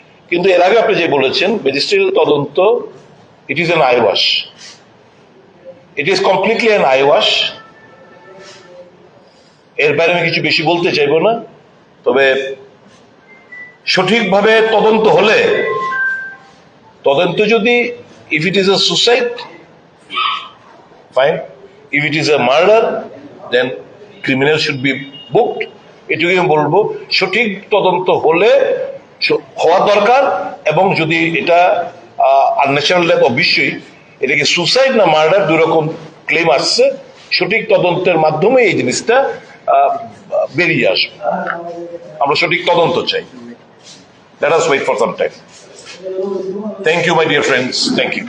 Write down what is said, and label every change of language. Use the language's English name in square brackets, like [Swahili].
[Bangla] কিন্তু এর আগে আপনি যে বলেছেন ম্যাজিস্ট্রিয়াল তদন্ত, [English] It is an eyewash, it is completely an eyewash. [Bangla] এর বাইরে আমি কিছু বেশি বলতে চাইবো না। তবে সঠিকভাবে তদন্ত হলে, তদন্ত যদি, [English] if it is a suicide, fine. If it is a murder, then criminal should be booked. [Bangla] এটুকুই আমি বলবো, সঠিক তদন্ত হলে হওয়া দরকার, এবং যদি এটা আনন্যাচারাল ডেথ, অবশ্যই এটাকে সুসাইড না মার্ডার দুই রকম ক্লেম আসছে, সঠিক তদন্তের মাধ্যমে এই জিনিসটা বেরিয়ে আসবে। আমরা সঠিক তদন্ত চাই। [English] Let us wait for some time. Thank you, my dear friends. Thank you.